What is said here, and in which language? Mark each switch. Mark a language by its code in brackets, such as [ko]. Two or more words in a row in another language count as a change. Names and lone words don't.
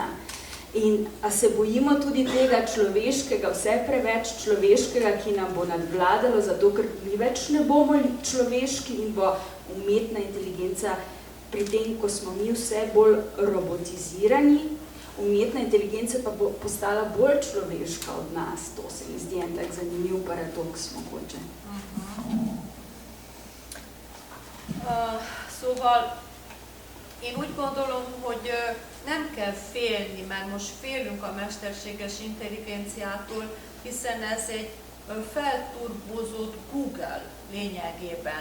[sl] In a se bojimo tudi tega človeškega, vse preveč človeškega, ki nam bo nadvladalo, zato ker mi več ne bomo človeški in bo umetna inteligenca pri tem, ko smo mi vse bolj robotizirani, umetna inteligenca pa bo postala bolj človeška od nas. To se mi zdi en tak zanimiv paradoks mogoče. [hu] Szóval én úgy gondolom, hogy nem kell félni, mert most félünk a mesterséges intelligenciától, hiszen ez egy felturbózott Google lényegében.